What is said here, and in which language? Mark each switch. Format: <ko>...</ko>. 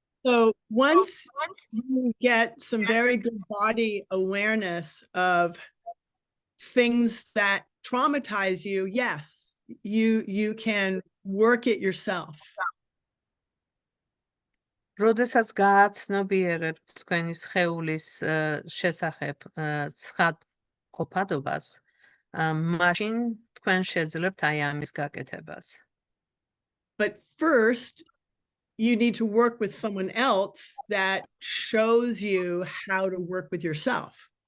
<en>So once you get some very good body awareness of things that traumatize you, yes, you can work it yourself.</en> <ka>როდესაც გააცნობიერებთ თქვენი სხეულის შესახებ ცხადყოფადობას, მაშინ თქვენ შეძლებთ აი ამის გაკეთებას.</ka> <en>But first, you need to work with someone else that shows you how to work with yourself.</en>